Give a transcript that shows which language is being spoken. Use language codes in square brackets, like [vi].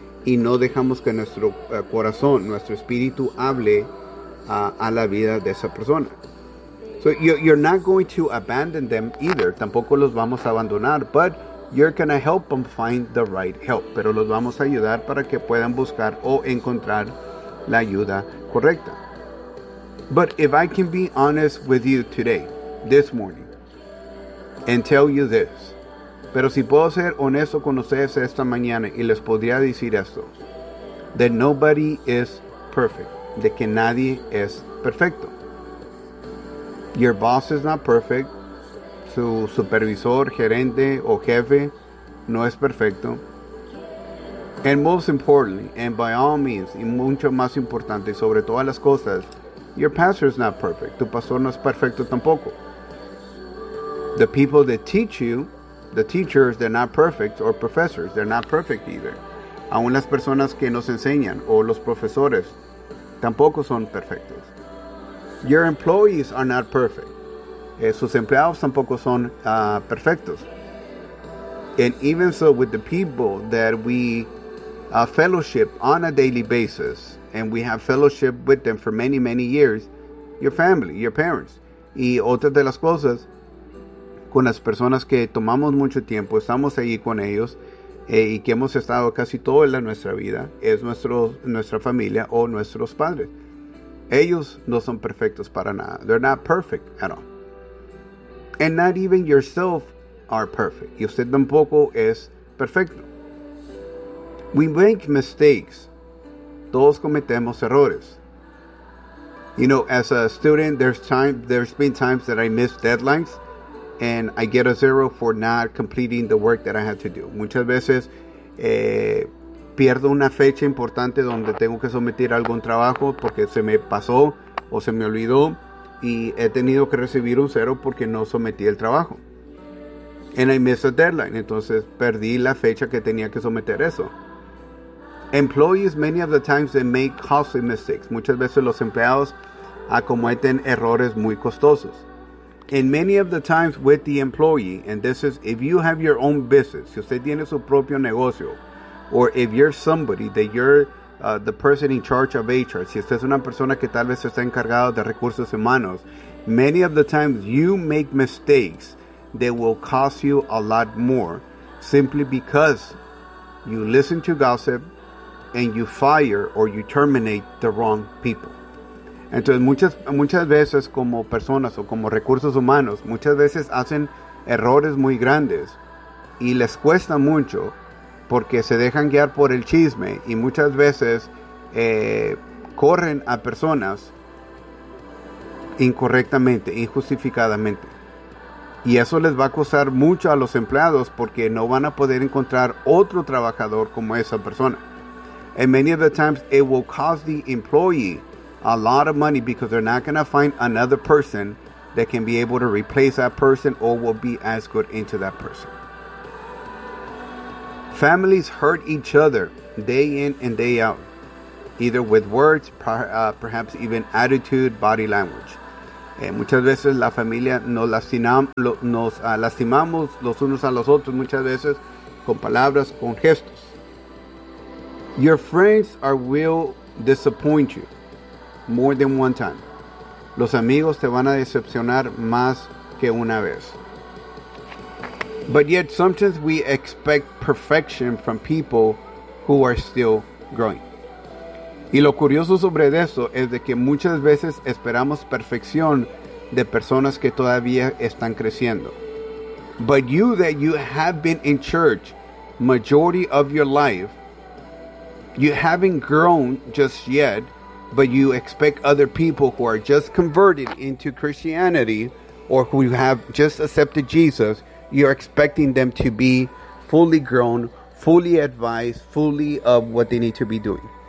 [es] Y no dejamos que nuestro corazón, nuestro espíritu hable a la vida de esa persona. [en] So you're not going to abandon them either. [es] Tampoco los vamos a abandonar. [en] But you're going to help them find the right help. [es] Pero los vamos a ayudar para que puedan buscar o encontrar la ayuda correcta. [en] But if I can be honest with you today, this morning, and tell you this. [es] Pero si puedo ser honesto con ustedes esta mañana y les podría decir esto. [en] That nobody is perfect. [es] De que nadie es perfecto. [en] Your boss is not perfect. [es] Su supervisor, gerente o jefe no es perfecto. [en] And most importantly, and by all means, [es] y mucho más importante sobre todas las cosas, [en] your pastor is not perfect. [es] Tu pastor no es perfecto tampoco. [en] The people that teach you, the teachers, they're not perfect, or professors, they're not perfect either. [es] Aún las personas que nos enseñan, o los profesores, tampoco son perfectos. [en] Your employees are not perfect. [es] Sus empleados tampoco son perfectos. [en] And even so, with the people that we fellowship on a daily basis, and we have fellowship with them for many, many years, your family, your parents, [es] y otras de las cosas, con las personas que tomamos mucho tiempo, estamos allí con ellos y que hemos estado casi toda la nuestra vida, es nuestra familia o nuestros padres. Ellos no son perfectos para nada. [en] They're not perfect at all. And not even yourself are perfect. [es] Y usted tampoco es perfecto. [en] We make mistakes. [es] Todos cometemos errores. [en] You know, as a student, there's been times that I miss deadlines. And I get a zero for not completing the work that I had to do. [es] Muchas veces pierdo una fecha importante donde tengo que someter algún trabajo porque se me pasó o se me olvidó. Y he tenido que recibir un cero porque no sometí el trabajo. [en] And I missed a deadline. [es] Entonces perdí la fecha que tenía que someter eso. [en] Employees, many of the times they make costly mistakes. [es] Muchas veces los empleados cometen errores muy costosos. [en] And many of the times with the employee, and this is if you have your own business, [es] si usted tiene su propio negocio, [en] or if you're somebody that you're the person in charge of HR, [es] si usted es una persona que tal vez está encargado de recursos humanos, [en] many of the times you make mistakes that will cost you a lot more simply because you listen to gossip and you fire or you terminate the wrong people. [es] Entonces, muchas veces como personas o como recursos humanos, muchas veces hacen errores muy grandes y les cuesta mucho porque se dejan guiar por el chisme y muchas veces corren a personas incorrectamente, injustificadamente. Y eso les va a costar mucho a los empleados porque no van a poder encontrar otro trabajador como esa persona. [en] And many of the times it will cost the employee a lot of money because they're not going to find another person that can be able to replace that person or will be as good into that person. Families hurt each other day in and day out, either with words, perhaps even attitude, body language. [es] Muchas veces la familia nos lastimamos los unos a los otros, muchas veces con palabras, con gestos. [en] Your friends will disappoint you more than one time. [es] Los amigos te van a decepcionar más que una vez. [en] But yet sometimes we expect perfection from people who are still growing. [es] Y lo curioso sobre eso es de que muchas veces esperamos perfección de personas que todavía están creciendo. [en] But you that you have been in church majority of your life, you haven't grown just yet, but you expect other people who are just converted into Christianity or who have just accepted Jesus, you're expecting them to be fully grown, fully advised, fully of what they need to be doing.